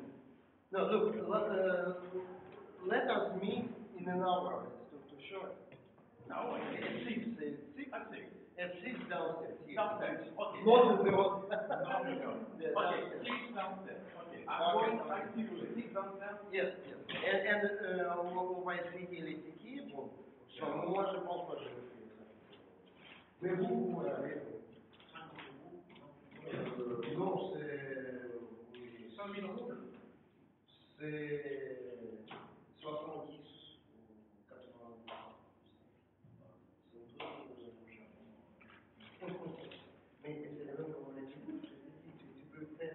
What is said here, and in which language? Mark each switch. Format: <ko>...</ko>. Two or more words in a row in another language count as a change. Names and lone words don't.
<en>No, look, let us meet in an hour. It's too short. No, At 6. At 6. At 6 downstairs. Here. Downstairs. Okay. Not in the road. Okay, 6 downstairs. Okay. I see you later. 6 downstairs? Yes, yes.</en> <ru>And у вас видели такие, что мы можем попозже.</ru> <fr>Mais vous, vous avez. Non, c'est 5 minutes. C'est 70 ou 80. Mais c'est le même comme on a dit, tu peux faire.</fr>